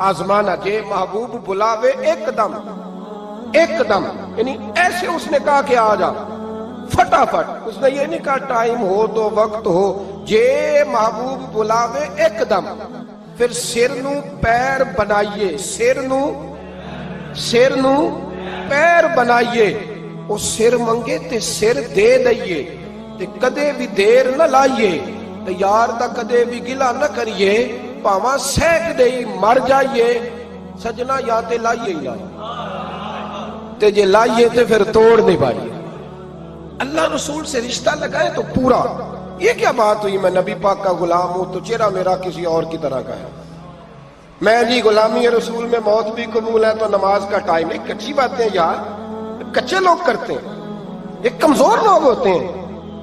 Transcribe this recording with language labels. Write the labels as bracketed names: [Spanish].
[Urdu] آزمانا کہ محبوب بلاوے ایک دم یعنی ایسے اس نے کہا کہ آ جا فٹافٹ. اس نے یہ نہیں کہا ٹائم ہو تو وقت ہو, [Punjabi] جے محبوب بلاوے ایک دم. پھر سر نو پیر بنائیے, سر نو پیر بنائیے. وہ سر منگے تے سر دے دئیے, تے کدے بھی دیر نہ لائیے, تے یار دا کدے بھی گلا نہ کریے, پاواں سینک دئی مر جائیے. سجنا یا تے لائیے یا تے جے لائیے تے پھر توڑ نہیں پائیے. [Urdu] اللہ رسول سے رشتہ لگائے تو پورا. یہ کیا بات ہوئی میں نبی پاک کا غلام ہوں تو چہرہ میرا کسی اور کی طرح کا ہے. میں جی غلامی رسول میں موت بھی قبول ہے تو نماز کا ٹائم. ایک کچی باتیں یار, کچے لوگ کرتے ہیں, ایک کمزور لوگ ہوتے ہیں.